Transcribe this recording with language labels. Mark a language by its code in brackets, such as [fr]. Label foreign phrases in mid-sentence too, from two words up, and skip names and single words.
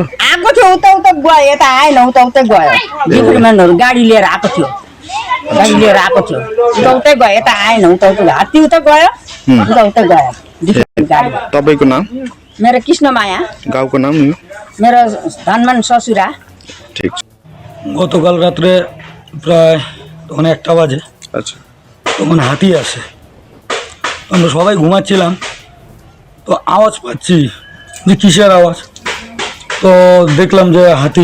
[ne] आएको थियो, उता उता गयो, यता आएन, उता उता गयो। डिपार्टमेन्टहरू गाडी लिएर आएको थियो, गाडी लिएर आएको थियो, उता उतै गयो, यता आएन, उता उता हात्ती उता गयो, उता उता गयो गाडी। तपाईँको नाम? मेरो कृष्णमाया। गाउँको नाम? मेरो धनमान ससुरा। [bn] ঠিক। গতকাল রাত্রে প্রায় তখন 1টা বাজে, আচ্ছা, তখন হাতি আসে। আমরা সবাই ঘুমাচ্ছিলাম, তো আওয়াজ পাচ্ছি যে কিসের আওয়াজ, তো দেখলাম যে হাতি।